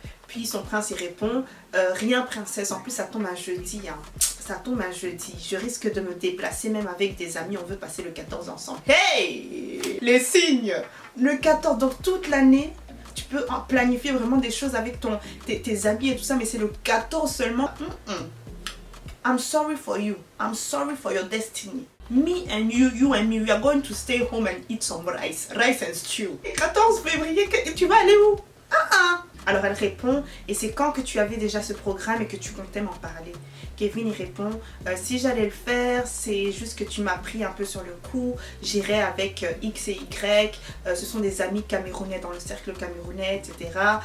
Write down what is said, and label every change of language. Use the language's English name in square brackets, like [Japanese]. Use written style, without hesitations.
[French] Puis son prince il répond rien princesse, en plus ça tombe un jeudi hein. Ça tombe un jeudi, je risque de me déplacer même avec des amis, on veut passer le 14 ensemble. Hey, les signes. Le 14, donc toute l'année tu peux planifier vraiment des choses avec tes amis et tout ça, mais c'est le 14 seulement. [English] I'm sorry for you, I'm sorry for your destiny. Me and you and me, we are going to stay home and eat some rice and stew. [French] Et 14 février, tu vas aller où? Alors elle répond, et c'est quand que tu avais déjà ce programme et que tu comptais m'en parler? Kevin il répond, si j'allais le faire, c'est juste que tu m'as pris un peu sur le coup, j'irai avec X et Y, ce sont des amis camerounais dans le cercle camerounais, etc.